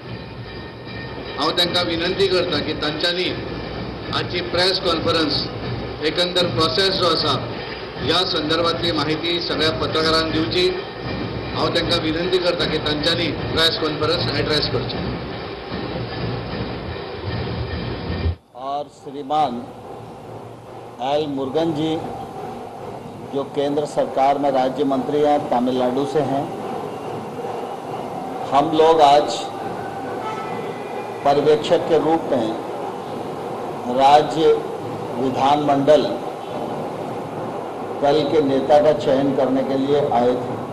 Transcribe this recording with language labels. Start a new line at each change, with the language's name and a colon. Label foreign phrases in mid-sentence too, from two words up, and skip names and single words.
Konkani: हांव तांकां विनंती करता की तांच्यांनी आजची
English: press conference
Konkani: एकंदर प्रोसेस जो आसा ह्या संदर्भातली माहिती सगळ्या पत्रकारांक दिवची। हांव तांकां विनंती करता की तांच्यांनी
English: press conference address
Konkani: करची।
Hindi: और श्रीमान एल मुर्गन जी जो केंद्र सरकार में राज्य मंत्री हैं, तमिलनाडु से हैं, हम लोग आज पर्यवेक्षक के रूप में राज्य विधानमंडल दल के नेता का चयन करने के लिए आए थे।